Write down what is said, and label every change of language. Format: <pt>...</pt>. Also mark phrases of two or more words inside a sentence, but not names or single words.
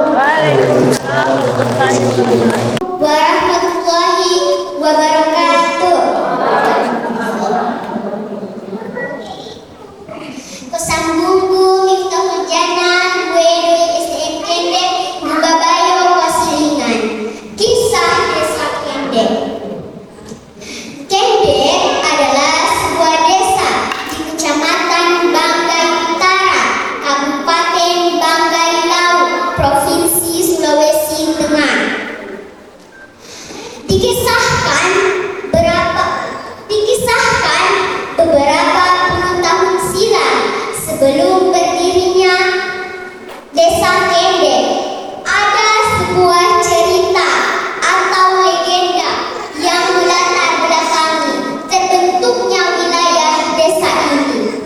<ar>ورحمة الله وبركاته.</ar> <id>Kesambungku Miftahul Jannah Buedo SDN Kendek Gubabayo Wasilingan. Kisah Desa Kendek. Kendek adalah sebuah desa di Kecamatan Banggai Utara, Kabupaten Banggai Laut, Provinsi Sulawesi Tengah. Dikisahkan beberapa puluh tahun silam sebelum berdirinya Desa Kendek, ada sebuah cerita atau legenda yang melatar belakangi terbentuknya wilayah desa ini.</id>